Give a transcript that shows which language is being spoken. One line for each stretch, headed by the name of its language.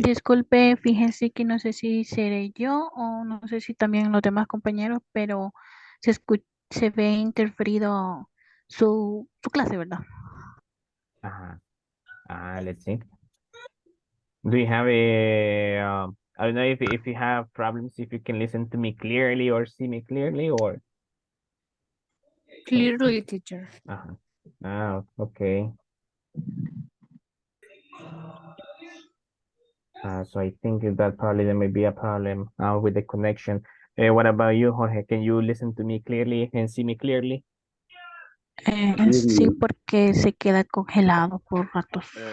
Spanish: Disculpe, fíjense que no sé si seré yo o no sé si también los demás compañeros, pero se ve interferido su clase, ¿verdad?
English: Let's see. Do you have I don't know if you have problems, if you can listen to me clearly or see me clearly or. Clearly, teacher. Okay. So I think that probably there may be a problem with the connection. What about you, Jorge? Can you listen to me clearly and see me clearly?
Spanish: Sí, porque se queda congelado por ratos.